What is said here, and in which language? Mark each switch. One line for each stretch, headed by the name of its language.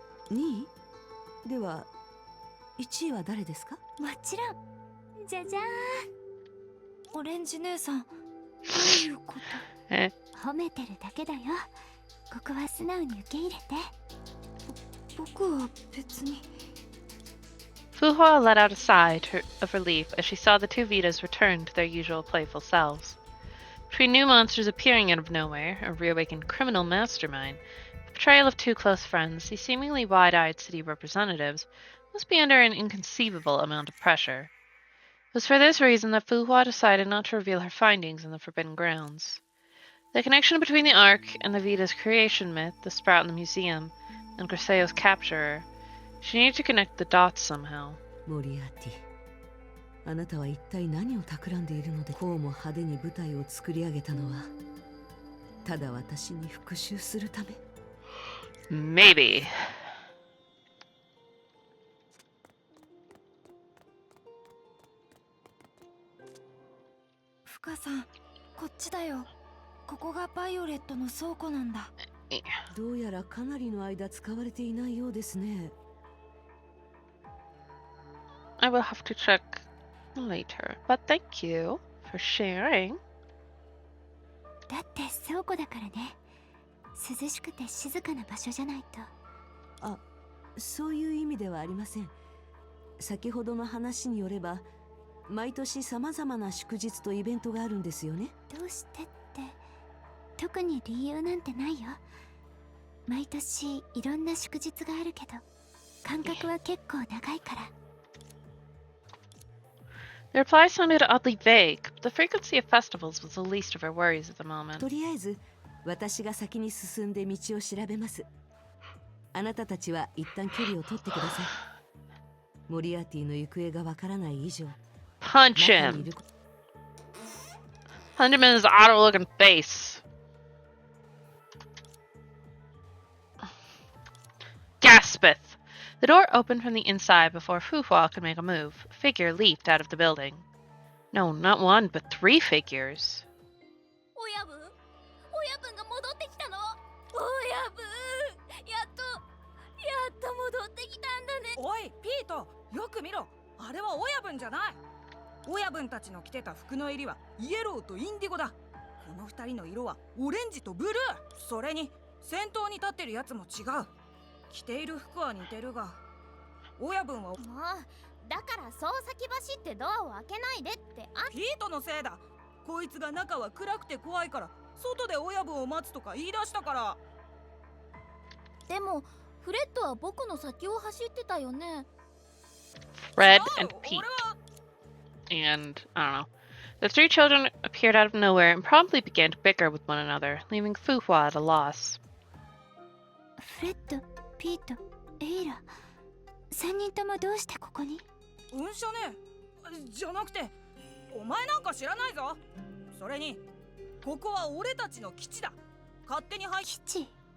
Japanese: 2位では1位は誰ですか。もちろん。じゃじゃーん。オレンジ姉さん、どういうこと？え？褒めてるだけだよ。ここは素直に受け入れて。僕は別に。
English: Fuhua let out a sigh of relief as she saw the two Vitas return to their usual playful selves. Between new monsters appearing out of nowhere, a reawakened criminal mastermind, the betrayal of two close friends, these seemingly wide-eyed city representatives must be under an inconceivable amount of pressure. It was for this reason that Fuhua decided not to reveal her findings in the Forbidden Grounds. The connection between the Ark and the Vita's creation myth, the sprout in the museum, and Griseo's capturer, she needed to connect the dots somehow.
Japanese: モリアーティ、あなたは一体何を企んでいるので、こうも派手に舞台を作り上げたのはただ私に復讐するため。
English: Maybe.
Japanese: フカさん、こっちだよ。ここがバイオレットの倉庫なんだ。どうやらかなりの間使われていないようですね。
English: I will have to check later, but thank you for sharing.
Japanese: だって倉庫だからね。涼しくて静かな場所じゃないと。あ、そういう意味ではありません。先ほどの話によれば毎年さまざまな祝日とイベントがあるんですよね。どうしてって特に理由なんてないよ。毎年いろんな祝日があるけど間隔は結構長いから。
English: The reply sounded oddly vague, but the frequency of festivals was the least of her worries at the moment.
Japanese: とりあえず私が先に進んで道を調べます。あなたたちは一旦距離を取ってください。モリアーティの行方がわからない以上
English: Punch
Japanese: 中に
English: him!
Japanese: いる
English: Punch him in his otter looking face. Gaspeth! The door opened from the inside before Fuhua could make a move. A figure leaped out of the building. No, not one, but 3 figures.
Japanese: 親分親分が戻ってきたの。親分やっと戻ってきたんだね。おいピート、よく見ろ。あれは親分じゃない。親分たちの着てた服の入りはイエローとインディゴだ。この2人の色はオレンジとブルー。それに先頭に立ってるやつも違う。着ている服は似てるが親分は。もうだからそう先走ってドアを開けないでってピートのせいだ。こいつが中は暗くて怖いから外で親分を待つとか言い出したから。でもフレッドは僕の先を走ってたよね。
English: Fred and Pete. And, I don't know. The 3 children appeared out of nowhere and promptly began to bicker with one another, leaving Fuhua at a loss.
Japanese: フレッド、ピート、エイラ3人ともどうしてここに。うんしゃねえじゃなくてお前なんか知らないぞ。それにここは俺たちの基地だ。勝手に入っ。基地